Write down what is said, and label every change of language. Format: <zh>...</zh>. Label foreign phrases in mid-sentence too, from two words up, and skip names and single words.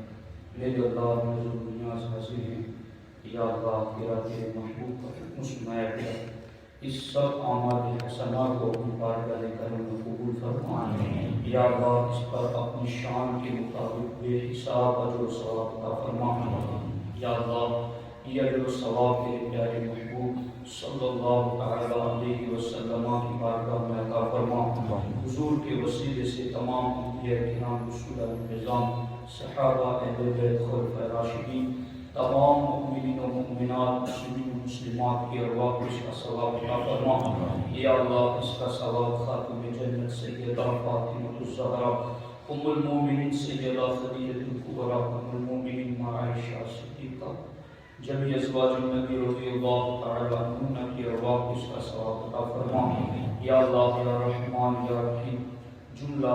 <ur>میرے اللہ نظر نیاز حاضر ہیں، یا اللہ تیرے محبوب کا حکم سنایا گیا، اس سب اعمال حسنہ کو اپنی بارگاہ کرم میں قبول فرما، یا اللہ اس پر اپنی شان کے مطابق بے حساب اجر و ثواب عطا فرما، یا اللہ یہ اجر و ثواب تیرے پیارے محبوب</ur> <ar>صلی اللہ تعالیٰ علیہ وسلم</ar> <ur>کی بارگاہ میں عطا فرما۔ حضور کے وسیلے سے تمام انبیاء کرام، رسول نظام، صحابہ، اہل بیت، خلفائے راشدین، تمام مؤمنین و مؤمنات، مسلمین و مسلمات کی ارواح کو اس کا ثواب عطا فرما، یا اللہ اس کا ثواب خاتم جنت سیدہ فاطمہ الزہرا ام المومنین سیدہ خدیجہ الکبریٰ ام المومنین عائشہ صدیقہ</ur> <ar>جمیع ازواج النبی رضی اللہ تعالی عنہن</ar> <ur>کی ارواح کو اس کا ثواب عطا فرما، یا اللہ</ur> <ar>یا رحمان یا رحیم،</ar> <ur>جملہ</ur>